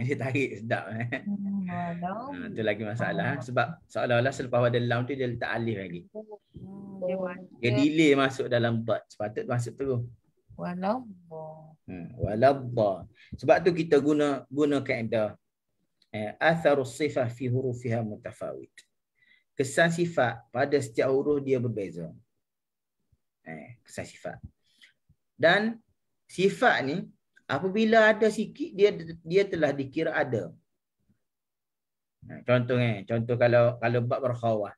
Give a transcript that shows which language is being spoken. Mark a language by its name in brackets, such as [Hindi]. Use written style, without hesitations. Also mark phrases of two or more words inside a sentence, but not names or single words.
[Malay] Dia tarik sedap. Walau. Itu lagi masalah. Sebab seolah-olah selepas pada lam tu dia letak alif lagi. Dia delay masuk dalam dot. Sepatut masuk terus. Walau. Waladha. Sebab tu kita guna kaedah [Arabic] أثر الصفة في حروفها متفاوت. [Malay] Kesan sifat pada setiap huruf dia berbeza. Kesan sifat. Dan sifat ni apabila ada sikit dia telah dikira ada. Contoh kalau bab berkhawah.